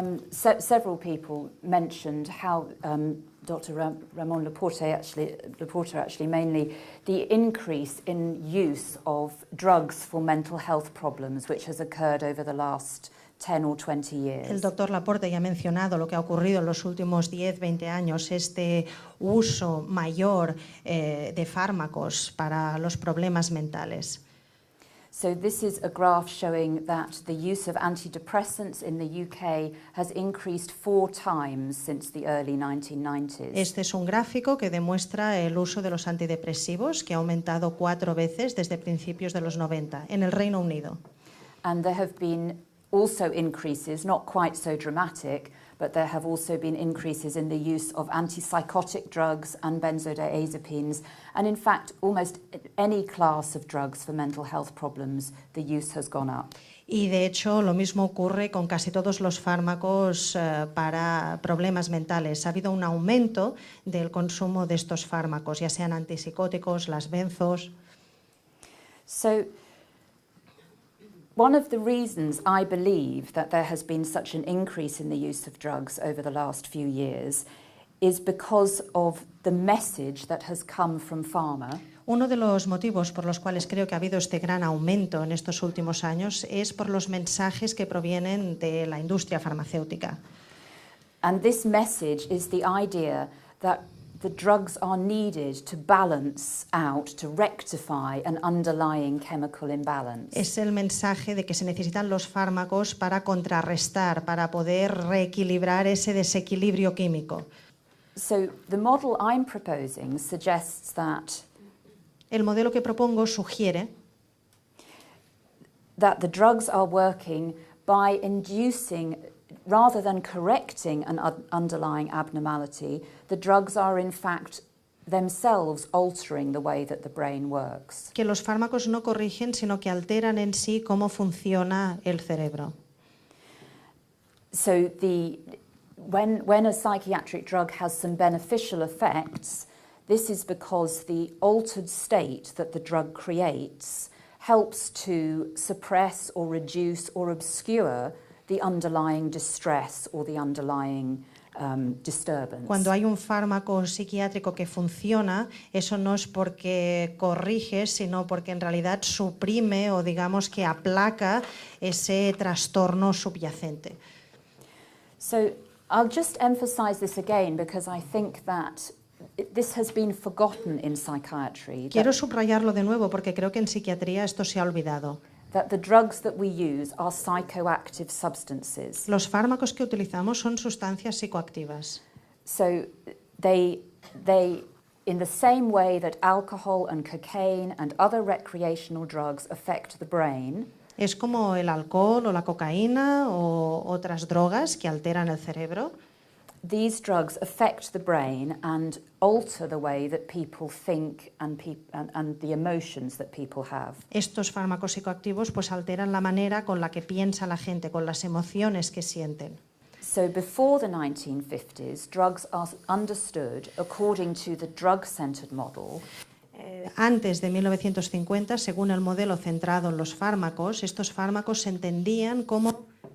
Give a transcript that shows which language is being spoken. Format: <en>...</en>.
<en>Several people mentioned how Dr. Ramon Laporte actually mainly the increase in use of drugs for mental health problems, which has occurred over the last 10 or 20 years.</en> <es>El doctor Laporte ya ha mencionado lo que ha ocurrido en los últimos 10, 20 años, este uso mayor de fármacos para los problemas mentales.</es> <en>So this is a graph showing that the use of antidepressants in the UK has increased 4 times since the early 1990s.</en> <es>Este es un gráfico que demuestra el uso de los antidepresivos, que ha aumentado 4 veces desde principios de los 90 en el Reino Unido.</es> <en>And there have been also increases, not quite so dramatic, but there have also been increases in the use of antipsychotic drugs and benzodiazepines, and in fact, almost any class of drugs for mental health problems, the use has gone up.</en> <es>Y de hecho lo mismo ocurre con casi todos los fármacos para problemas mentales. Ha habido un aumento del consumo de estos fármacos, ya sean antipsicóticos, las benzos.</es> <en>So, one of the reasons I believe that there has been such an increase in the use of drugs over the last few years is because of the message that has come from pharma.</en> <es>Uno de los motivos por los cuales creo que ha habido este gran aumento en estos últimos años es por los mensajes que provienen de la industria farmacéutica.</es> <en>And this message is the idea that the drugs are needed to balance out, to rectify an underlying chemical imbalance.</en> <es>Es el mensaje de que se necesitan los fármacos para contrarrestar, para poder reequilibrar ese desequilibrio químico.</es> <en>So the model I'm proposing suggests that</en> <es>El modelo que propongo sugiere</es> <en>that the drugs are working by inducing, rather than correcting an underlying abnormality, the drugs are in fact themselves altering the way that the brain works.</en> <es>que los fármacos no corrigen, sino que alteran en sí cómo funciona el cerebro.</es> <en>So when a psychiatric drug has some beneficial effects, this is because the altered state that the drug creates helps to suppress or reduce or obscure the underlying distress or the underlying disturbance.</en> <es>Cuando hay un fármaco psiquiátrico que funciona, eso no es porque corrige, sino porque en realidad suprime o digamos que aplaca ese trastorno subyacente.</es> <en>So I'll just emphasize this again because I think that this has been forgotten in psychiatry.</en> <es>Quiero subrayarlo de nuevo porque creo que en psiquiatría esto se ha olvidado.</es> <en>That the drugs that we use are psychoactive substances.</en> <es>Los fármacos que utilizamos son sustancias psicoactivas.</es> <en>So they in the same way that alcohol and cocaine and other recreational drugs affect the brain,</en> <es>Es como el alcohol o la cocaína o otras drogas que alteran el cerebro.</es> <en>these drugs affect the brain and alter the way that people think and the emotions that people have.</en> <es>Estos fármacos psicoactivos pues alteran la manera con la que piensa la gente, con las emociones que sienten.</es> <en>So before the 1950s, drugs are understood according to the drug-centered model.</en> <es>Antes de 1950, según el modelo centrado en los fármacos, estos fármacos se entendían como</es>